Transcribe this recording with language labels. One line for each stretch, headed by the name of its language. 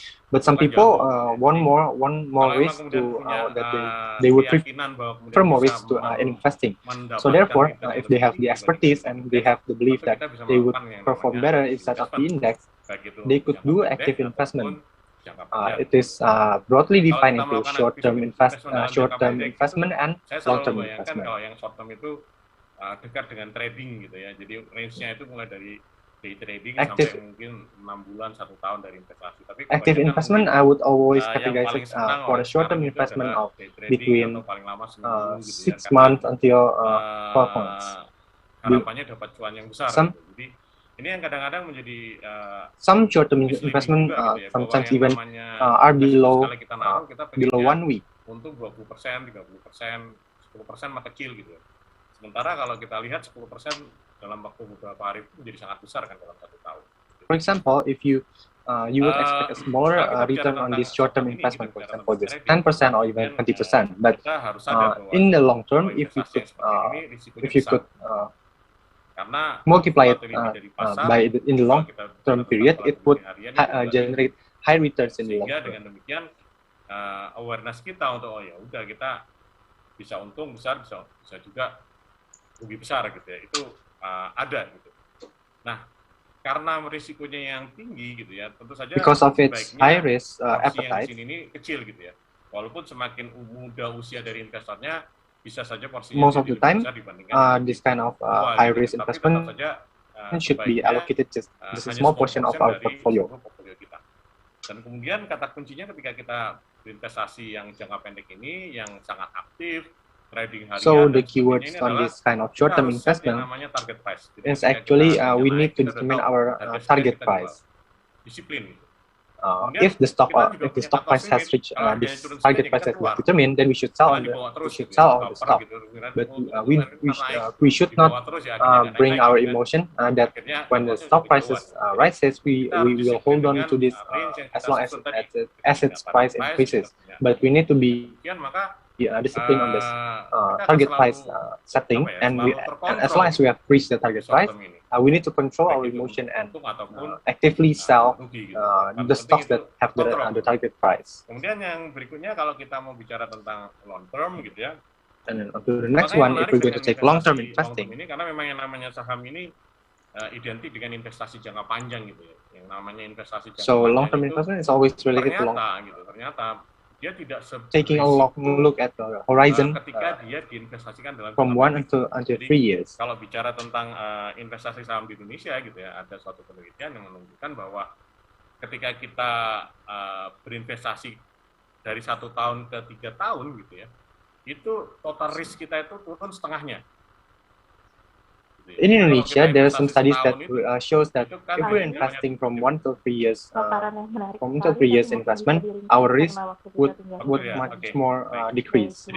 English: But some people want more risk to that they would prefer more risk to investing. So therefore, if they have the expertise and they have the belief that they would perform better instead of the index, they could do active investment. It is broadly defined into short-term investment and long-term investment.
Indonesian: Kalau yang short-term itu dekat dengan trading gitu ya. Jadi range-nya itu mulai dari day trading sampai mungkin 6 bulan 1 tahun dari investasi. Tapi
English: active investment I would always categorize it for a short-term investment of between 6 months until 12 months.
Indonesian: Harapannya dapat cuan yang besar. Jadi ini yang kadang-kadang menjadi
English: some short-term investment sometimes even are below 1 week.
Indonesian: Untuk 20%, 30%, 10% mah kecil gitu. Sementara kalau kita lihat 10% dalam waktu beberapa hari itu menjadi sangat besar kan dalam 1 tahun.
English: For example, if you would expect a smaller return on this short-term investment, for example, just 10% or even 20%. But in the long term, if you could multiply it by in the long-term period, it would generate high returns in the long term.
Indonesian: Dengan demikian, awareness kita untuk udah kita bisa untung besar, bisa juga rugi besar gitu ya. Itu ada gitu. Nah, karena risikonya yang tinggi gitu ya, tentu saja
English: because of its high risk appetite appetite,
Indonesian: ini kecil gitu ya. Walaupun semakin muda usia dari investornya, bisa saja porsinya
English: most of the time,
Indonesian: besar dibandingkan
English: this kind of high risk investment should be allocated just a small portion of our portfolio.
Indonesian: Kita. Dan kemudian kata kuncinya ketika kita berinvestasi yang jangka pendek ini, yang sangat aktif, trading harian.
English: So the keywords on this kind of short-term investment is actually we need to determine our target price.
Indonesian: Disiplin.
English: If the stock price has reached this target price that we determined, then we should sell on the stock. But we should not bring our emotion that when the stock prices rises, we will hold on to this as long as its price increases. But we need to be discipline on this target price setting, and as long as we have reached the target price, we need to control our emotion and actively sell the stocks that have the target price.
Indonesian: Kemudian yang berikutnya kalau kita mau bicara tentang long term gitu ya.
English: And then to the next one, if we're going to take long term investing,
Indonesian: ini karena memang yang namanya saham ini identik dengan investasi jangka panjang gitu ya. Yang namanya investasi jangka
English: so
Indonesian: panjang
English: long term investment is always related to long.
Indonesian: Ternyata dia tidak
English: taking a long look at the horizon
Indonesian: ketika dia diinvestasikan dalam
English: from 1 until 3 years.
Indonesian: Kalau bicara tentang investasi saham di Indonesia gitu ya, ada suatu penelitian yang menunjukkan bahwa ketika kita berinvestasi dari 1 tahun ke 3 tahun gitu ya, itu total risk kita itu turun setengahnya.
English: In Indonesia, there are some studies that shows that if we're investing from 1 to 3 years, investment, our risk would much more decrease.